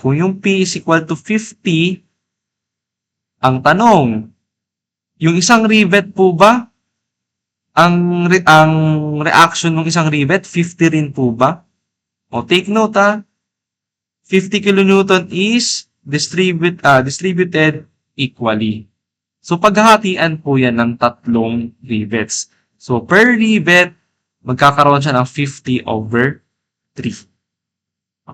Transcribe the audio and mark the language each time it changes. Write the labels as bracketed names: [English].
[Filipino] Kung yung P is equal to 50, ang tanong, yung isang rivet po ba, ang reaction ng isang rivet, 50 rin po ba? [English] Take note 50 kN is distributed equally. [Filipino] So, paghahatian po yan ng tatlong rivets. So, per rivet, magkakaroon siya ng 50 over 3.